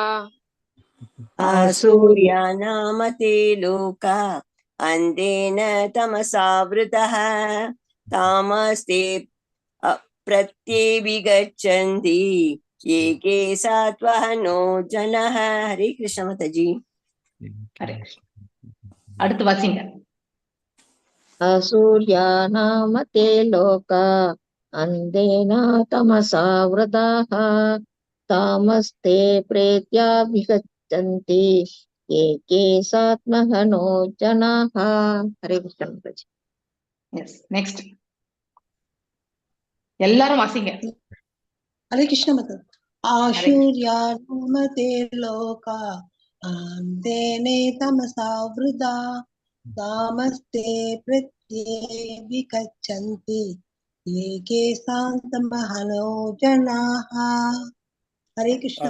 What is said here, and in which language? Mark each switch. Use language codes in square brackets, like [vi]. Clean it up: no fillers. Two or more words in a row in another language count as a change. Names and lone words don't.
[sa] आसूर्या नाम ते लोका अन्धेन तमसावृतः तामस्ते प्रत्यभिगच्छन्ति एके सात्वहनो जनः. [hi] हरे कृष्ण माताजी. [ta] ஹரே கிருஷ்ணா. அடுத்து வாசிங்க. [sa] असूर्या नाम ते लोका अन्धेन तमसावृताः तामस्ते प्रेत्याभिगच्छन्ति एके सात्महनो जनाः. [hi] हरे कृष्ण माताजी. [en] yes, next [ta] எல்லாரும் வாசிங்க. [hi] हरे कृष्ण माताजी. [sa] आशूर्या नाम ते लोका अन्धेने तमसावृता तामस्ते प्रत्यभिगच्छन्ति एके शान्तमहनो जनाः. [hi] हरे कृष्ण.